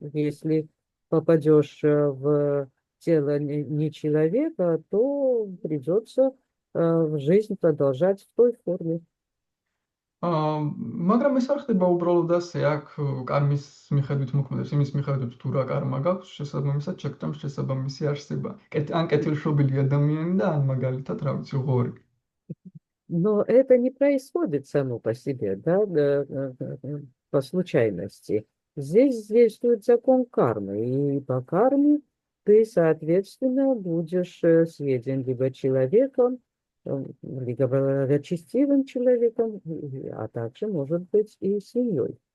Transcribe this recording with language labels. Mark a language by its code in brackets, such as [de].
[ru] Если попадешь в тело не человека, то придется жизнь продолжать в той форме. [ka] მაგრამ ეს არ ხდება უბრალოდ ასე, აქ კარმის მიხედვით მოქმედებს, იმის მიხედვით თუ რა კარმა გაქვს, შესაბამისად შეგჭამს შესაბამისი არსება. ან კეთილშობილი ადამიანი და ან მაგალითად, რა ვიცი, ღორი. [ru] Но это не происходит само по себе, да, по случайности. Здесь действует закон кармы, и по карме ты, соответственно, будешь съеден либо человеком, либо благочестивым человеком, а также, может быть, и семьей.